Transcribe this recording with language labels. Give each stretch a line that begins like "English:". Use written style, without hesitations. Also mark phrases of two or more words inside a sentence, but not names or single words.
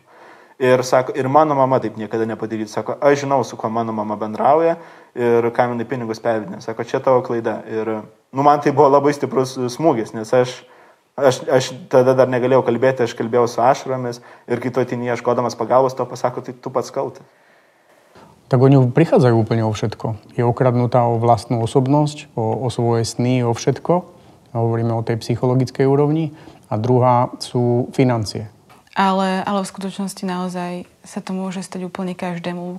Lithuanian: Ir sako, ir mano mama taip niekada nepadarytų. Sako, aš žinau, su kuo mano mama bendrauja ir kam jinai pinigus pervedinė. Sako, čia tavo klaida. Ir man tai buvo labai stiprus smūgis, nes aš tada dar negalėjau kalbėti, aš kalbėjau su ašaromis ir kai tu ateini ieškodamas pagalbos, to pasako, tai tu pats kaltas.
Slovak: Tak oni prichádzajú úplne o všetko. Je okradnutá o vlastnú osobnosť, o svoje sny, o všetko. Hovoríme o tej psychologickej úrovni. A druhá sú financie. Ale v skutočnosti naozaj sa to môže stať úplne každému.